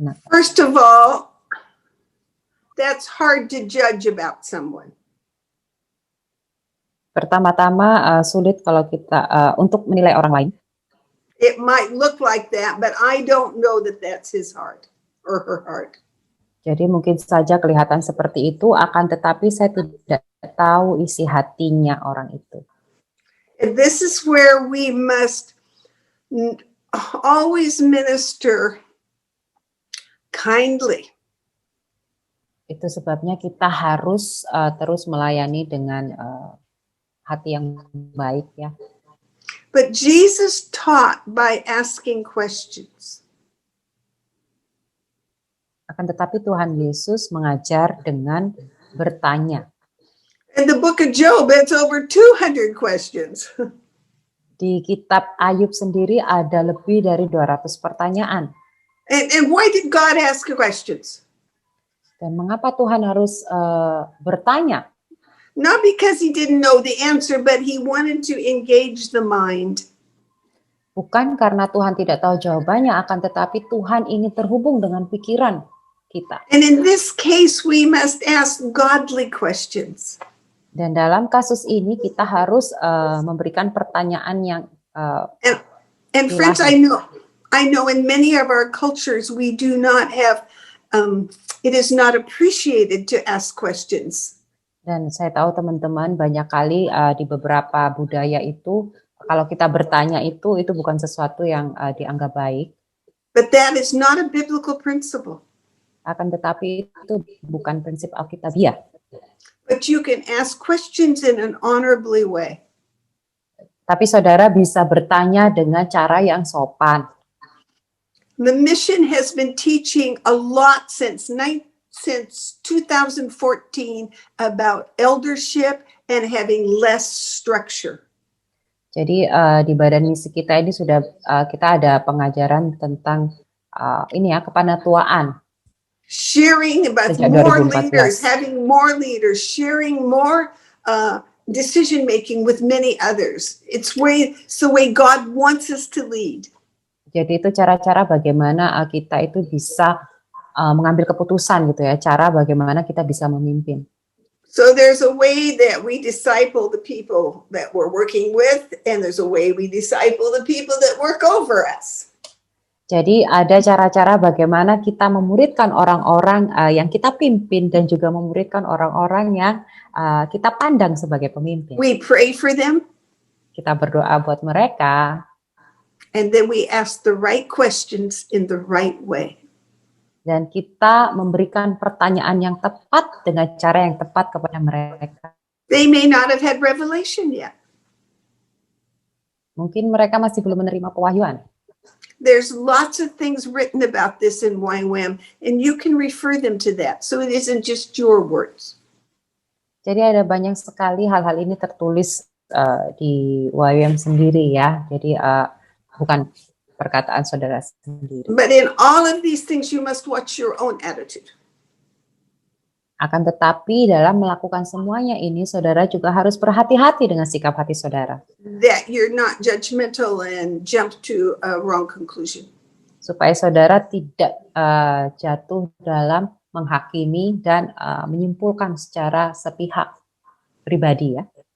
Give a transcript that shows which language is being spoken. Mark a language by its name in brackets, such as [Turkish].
[English] First of all, that's hard to judge about someone. [Indonesian] Pertama-tama sulit kalau kita untuk menilai orang lain. [English] It might look like that, but I don't know that that's his heart or her heart. [Indonesian] Jadi mungkin saja kelihatan seperti itu, akan tetapi saya tidak tahu isi hatinya orang itu. [English] And this is where we must always minister kindly. [Indonesian] Itu sebabnya kita harus terus melayani dengan hati yang baik ya. [English] But Jesus taught by asking questions. [Indonesian] Akan tetapi Tuhan Yesus mengajar dengan bertanya. [English] In the book of Job, it's over 200 questions. [Indonesian] Di kitab Ayub sendiri ada lebih dari 200 pertanyaan. [English] And why did God ask questions? [Indonesian] Dan mengapa Tuhan harus bertanya? [English] Not because he didn't know the answer, but he wanted to engage the mind. [Indonesian] Bukan karena Tuhan tidak tahu jawabannya, akan tetapi Tuhan ingin terhubung dengan pikiran kita. [English] And in this case, we must ask godly questions. [Indonesian] Dan dalam kasus ini kita harus memberikan pertanyaan yang [English] And friends, I know in many of our cultures, we do not have, it is not appreciated to ask questions. [Indonesian] Dan saya tahu teman-teman banyak kali di beberapa budaya itu, kalau kita bertanya itu bukan sesuatu yang dianggap baik. [English] But that is not a biblical principle. [Indonesian] Akan tetapi itu bukan prinsip Alkitabiah. [English] But you can ask questions in an honorably way. [Indonesian] Tapi saudara bisa bertanya dengan cara yang sopan. [English] The mission has been teaching a lot since 2014 about eldership and having less structure. [Indonesian] Jadi di badan misi kita ini sudah kita ada pengajaran tentang kepanatuaan. [English] Sharing about [Indonesian] Sejak [English] more [Indonesian] 2014. [English] leaders, having more leaders, sharing more decision making with many others. It's the way God wants us to lead. [Indonesian] Jadi itu cara-cara bagaimana kita itu bisa mengambil keputusan gitu ya, cara bagaimana kita bisa memimpin. [English] So there's a way that we disciple the people that we're working with, and there's a way we disciple the people that work over us. [Indonesian] Jadi ada cara-cara bagaimana kita memuridkan orang-orang yang kita pimpin dan juga memuridkan orang-orang yang kita pandang sebagai pemimpin. [English] We pray for them. [Indonesian] Kita berdoa buat mereka. [English] And then we ask the right questions in the right way. [Indonesian] Dan kita memberikan pertanyaan yang tepat dengan cara yang tepat kepada mereka. [English] They may not have had revelation yet. [Indonesian] Mungkin mereka masih belum menerima pewahyuan. [English] There's lots of things written about this in YWAM, and you can refer them to that. So it isn't just your words. [Indonesian] Jadi ada banyak sekali hal-hal ini tertulis di YWAM sendiri ya. Jadi bukan perkataan saudara sendiri. [English] But in all of these things, you must watch your own attitude. [Indonesian] Akan tetapi dalam melakukan semuanya ini, saudara juga harus berhati-hati dengan sikap hati saudara. [English] That you're not judgmental and jump to a wrong conclusion. [Indonesian] Supaya saudara tidak jatuh dalam menghakimi dan menyimpulkan secara sepihak pribadi ya.